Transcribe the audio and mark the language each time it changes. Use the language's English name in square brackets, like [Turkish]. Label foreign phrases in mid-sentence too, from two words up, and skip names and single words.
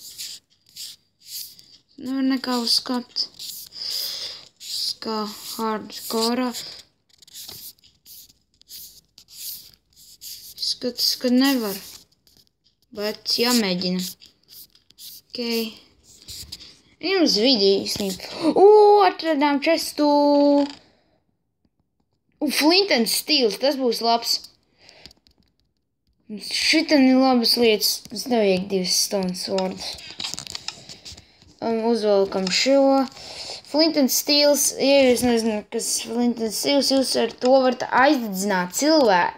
[Latvian] Nevar nekā uzskapt. Kā hardcore. Skatās, ka nevar. Bet jāmēģina. Jums video īstenībā. Atradām čestu. Flint and Steel, tas būs labs. Šitan ir labas lietas. Mums nevajag 2 [English] stone swords. [Latvian] Uzvelkam šo. Flint and Steels. Ja jūs nezināt, kas Flint and Steels, jūs ar to varat aizdedzināt cilvēku.